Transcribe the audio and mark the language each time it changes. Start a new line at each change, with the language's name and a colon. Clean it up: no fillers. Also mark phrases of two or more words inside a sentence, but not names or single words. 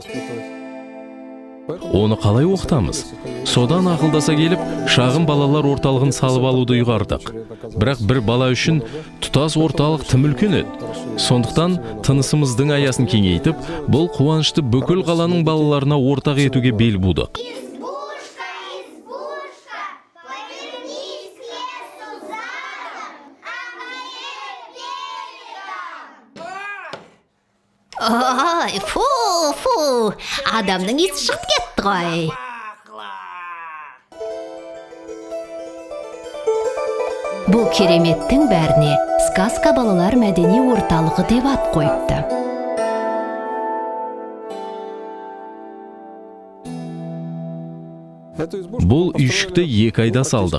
Kazakh: Оны қалай оқытамыз? Содан ақылдаса келіп, шағын балалар орталығын салып алуды ұйғардық. Бірақ бір бала үшін тұтас орталық тым үлкен еді. Сондықтан тынысымыздың аясын кеңейтіп, бұл қуанышты бүкіл қаланың балаларына ортақ етуге бел будық.
Russian: Избушка, повернись к лесу задом, а моей берегом.
Kazakh: Ой, фу, адамның есі шығып кетті ғой. Бұл кереметтің бәріне сказка балалар мәдени орталығы деп ат қойыпты. Бұл үйшікті 2 айда салдық.